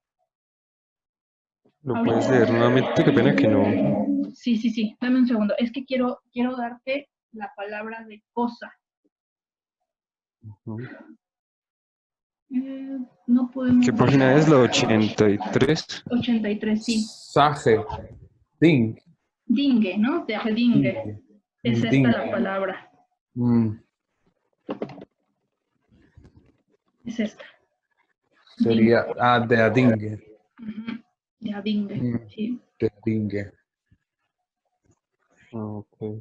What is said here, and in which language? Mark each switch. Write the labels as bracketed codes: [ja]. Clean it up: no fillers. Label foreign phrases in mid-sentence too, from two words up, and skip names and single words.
[es] ¿Lo puedes leer nuevamente? Qué pena que no. Sí, dame un segundo. Es que quiero darte la palabra de cosa. No podemos... ¿Qué página es? La 83. 83, sí. Sage. Ding. Dingue, ¿no? De dingue. Es esta la palabra. Es esta. Sería de adingue. De adingue, sí. De adingue. Ok.